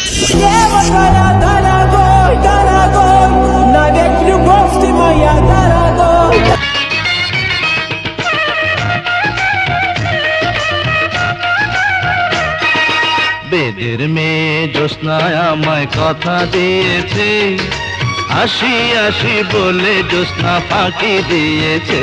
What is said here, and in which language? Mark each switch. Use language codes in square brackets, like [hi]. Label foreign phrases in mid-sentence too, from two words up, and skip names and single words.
[ru] Девочка, дорогой, дорогой, навек любовь ты моя, дорогой. [bn] বেদের মেয়ে জ্যোৎস্নায় আমায় কথা দিয়েছে, আসি আসি বলে জ্যোৎস্না ফাঁকি দিয়েছে।